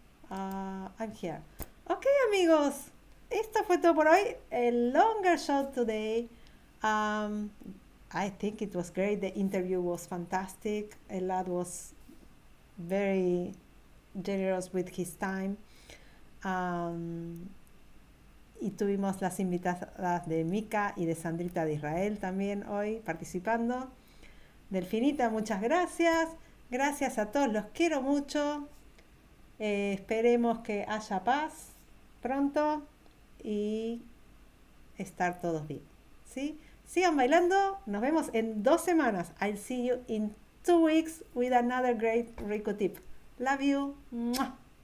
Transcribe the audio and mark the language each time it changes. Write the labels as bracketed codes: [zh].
[en] I'm here. Okay, [es] amigos. Esto fue todo por hoy. [en] A longer show today. I think it was great. The interview was fantastic. Elad was very generous with his time. [es] Y tuvimos las invitadas de Mika y de Sandrita de Israel también hoy participando. Delfinita, muchas gracias. Gracias a todos, los quiero mucho. Esperemos que haya paz pronto y estar todos bien. ¿Sí? Sigan bailando. Nos vemos en 2 semanas. [en] I'll see you in 2 weeks with another great Riku tip. Love you. ¡Mua!